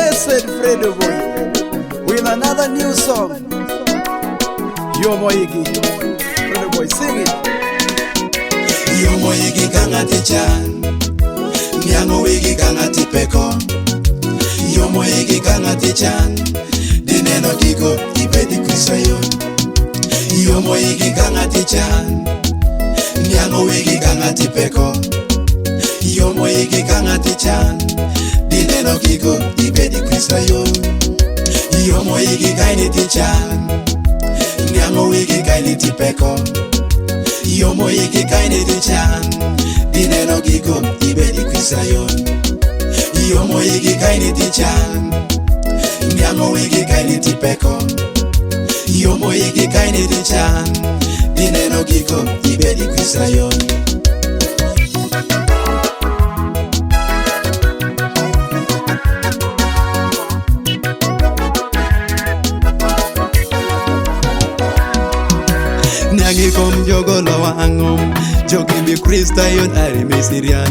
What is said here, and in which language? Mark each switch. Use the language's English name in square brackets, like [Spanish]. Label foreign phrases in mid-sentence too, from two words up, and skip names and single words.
[English] said Fredo Boy with another new song. Yomoyigi. Fredo Boy, sing it. [Acoli] Yomoyigi kangati chan, Nyango wigi kangati peko. Yomoyigi kangati chan, Dineno digo ibedi kusayo. Yomoyigi kangati chan, Nyango wigi kangati peko. Yomoyigi kangati chan, Dineno digo ibedi kusayo. Yomoyigi kainiti chan, Nyango wigi kainiti peko. Yomoyigi kainiti chan, Dineno digo ibedi kusayo. Yomoyigi kainiti chan, Nyango wigi kainiti peko. Yomoyigi kainiti chan, Dineno digo ibedi kusayo. Nyangi kom jogo lo wangom, jogi mi Krista yon ari mi Sirian.